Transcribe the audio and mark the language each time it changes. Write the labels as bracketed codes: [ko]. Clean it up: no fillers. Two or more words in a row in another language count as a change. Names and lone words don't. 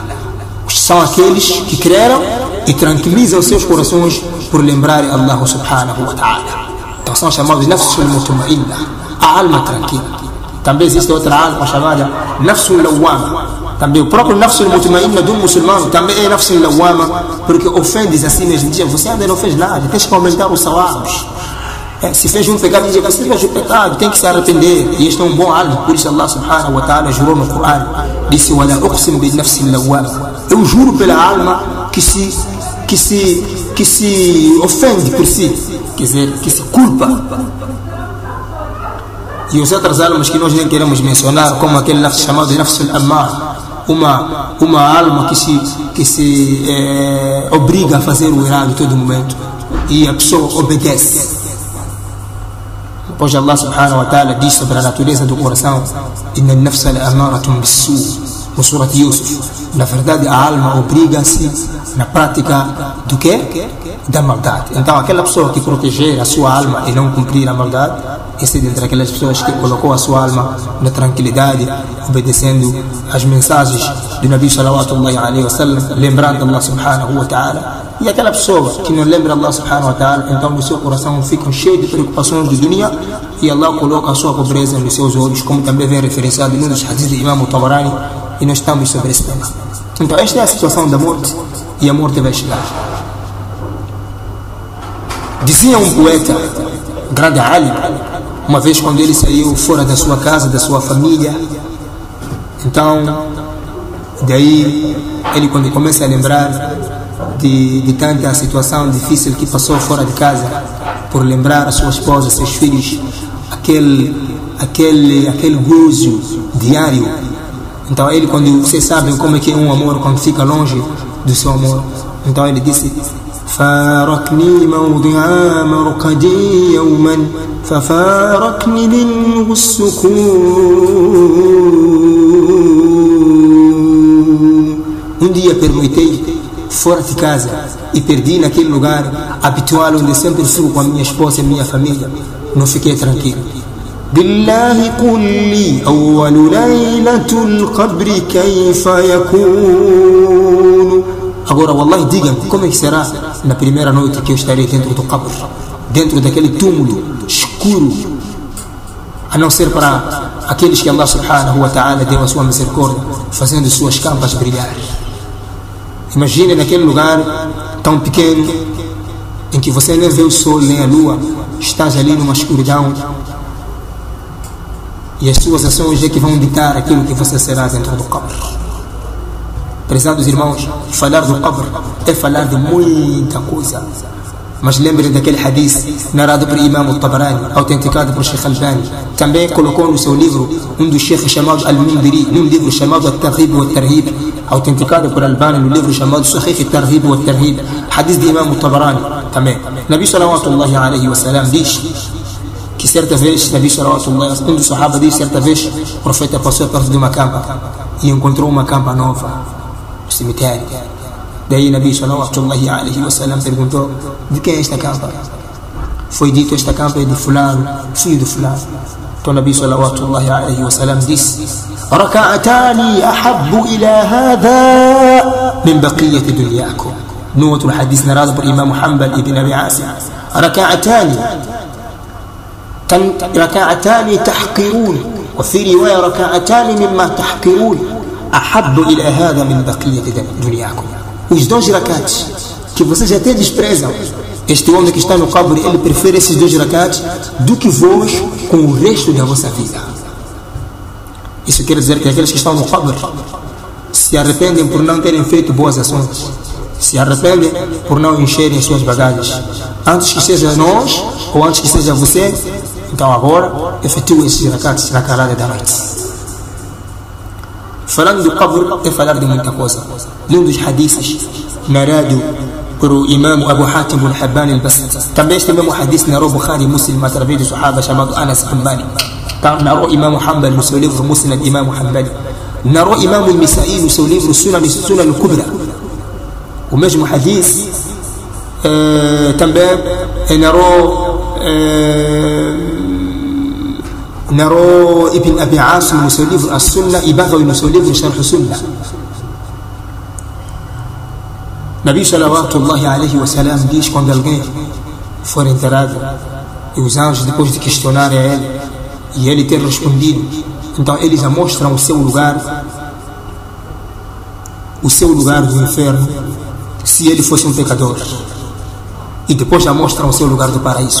[pt] São aqueles que creram e tranquilizam seus corações por lembrarem [ar] الله سبحانه وتعالى. [pt] Então são chamados [ar] النفس المطمئنة, [pt] a alma tranquila. Também existe outra alma chamada [ar] النفس اللوامة. [pt] Também o próprio [ar] النفس المطمئنة [pt] do muçulmano também é [ar] النفس اللوامة, [pt] porque ofendes assim mesmo. Diz: você ainda não fez nada, tens que aumentar os sawabs. Se fez um pecado, diz: você fez o pecado, tem que se arrepender. E este é um bom alma. Por isso [ar] الله سبحانه وتعالى [pt] jurou no Coran, disse: [ar] ولا أقسم بالنفس اللوامة. [pt] Eu juro pela alma que se ofende por si, quer dizer, que se culpa. E os outras almas que nós nem queremos mencionar, como aquele nafs chamado [ar] النفس الأمارة, [pt] uma alma que se obriga a fazer o errado a todo momento e a pessoa obedece. Depois [ar] الله سبحانه وتعالى [pt] diz sobre a natureza do coração: [ar] إن النفس لأمارة بالسوء', no Surat Yusuf. [pt] Na verdade, a alma obriga-se na prática do quê? Da maldade. Então aquela pessoa que proteger a sua alma e não cumprir a maldade, esse é dentre aquelas pessoas que colocou a sua alma na tranquilidade, obedecendo às mensagens do [ar] نبي صلى الله عليه وسلم, [pt] lembrando [ar] الله سبحانه وتعالى. [pt] E aquela pessoa que não lembra [ar] الله سبحانه وتعالى, [pt] então no seu coração fica cheio de preocupações de dunya, e Allah coloca a sua pobreza nos seus olhos, como também vem referenciado em um dos hadiths de Imam Tabarani, e nós estamos sobre esse tema. Então esta é a situação da morte, e a morte vai chegar. Dizia um poeta, grande alim, uma vez quando ele saiu fora da sua casa, da sua família, então daí ele, quando começa a lembrar de tanta situação difícil que passou fora de casa, por lembrar a sua esposa, seus filhos, aquele gozo diário. Então ele, quando vocês sabem como é que é um amor quando fica longe do seu amor, então ele disse: [ar] فارقني موضع مرقدي يوما ففارقني منه السكون. [pt] Um dia pernoitei fora de casa e perdi naquele lugar habitual onde sempre fico com a minha esposa e minha família. Não fiquei tranquilo. [ar] بالله قل لي أول ليلة القبر كيف يكون. [pt] Agora, wallahi, diga-me, como é que será na primeira noite que eu estarei dentro do qabr, dentro daquele túmulo escuro, a não ser para aqueles que [ar] الله سبحانه وتعالى [pt] deu a sua misericórdia, fazendo suas campas brilhar. Imagine naquele lugar tão pequeno, em que você nem vê o sol nem a lua, estás ali numa escuridão, e as suas ações é que vão ditar aquilo que você será dentro do qabr. Prezados irmãos, falar do qabr é falar de muita coisa. Mas lembrem daquele hadith narrado por Imam al-Tabarani, autenticado por Sheikh Albani. Também colocou no seu livro um dos sheikhs chamado Al-Mundiri, num livro chamado Al-Tarhib wa Al-Tarhib, autenticado por Albani no livro chamado Sahih Al-Tarhib wa Al-Tarhib, hadith de Imam al-Tabarani. Também [ar] نبي صلى الله عليه وسلم [pt] diz que certa vez, um dos sahaba diz, certa vez o profeta passou perto de uma campa e encontrou uma campa nova no cemitério. Daí [ar] نبي صلى الله عليه وسلم [pt] perguntou: de quem é esta campa? Foi dito: esta campa é de fulano, filho de fulano. [ar] Então نبي صلى الله عليه وسلم disse: ركعتان أحب إلى هذا من بقية دنياكم. [pt] No outro hadith narrado por Imam Hanbal ibn Abi Asim: [ar] ركعتان تحقرون، وفي رواية ركعتان مما تحقرون أحب إلى هذا من بقية دنياكم. [pt] Os dois rakats que vocês até desprezam, este homem que está no qabr, ele prefere esses dois rakats do que vós com o resto da vossa vida. Isso quer dizer que aqueles que estão no qabr, se arrependem por não terem feito boas ações, se arrependem por não encherem suas bagagens. Antes que seja nós, ou antes que seja você, então agora efetua esses rakats na calada da noite. Falando do qabr é falar de muita coisa. Um dos hadiths narrado por o imam Abu Hatim al-Habban al-Basri. Também este mesmo hadith narrou Bukhari e Muslim através do sahaba chamado Anas ibn Malik. Narrou Imam Hanbal no seu livro Musnad Imam Hanbali. Narrou Imam al-Misa'i no seu livro Sunan al-Kubra. O mesmo hadith também narrou Ibn Abi Asim no seu livro As-Sunnah e Baghawi no seu livro Sharh Sunnah. [ar] نبي صلى الله عليه وسلم [pt] diz: quando alguém for enterrado e os anjos, depois de questionarem a ele e ele ter respondido, então eles já mostram o seu lugar do inferno, se ele fosse um pecador, e depois já mostram o seu lugar do paraíso.